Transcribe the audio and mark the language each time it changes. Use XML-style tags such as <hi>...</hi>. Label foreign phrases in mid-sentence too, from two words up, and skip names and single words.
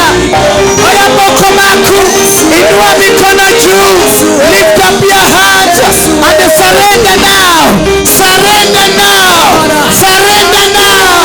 <ki>Oya moko maku,</ki> <sw>inua mikono juu,</sw> <en>lift up your hands and surrender now, surrender now, surrender now.</en>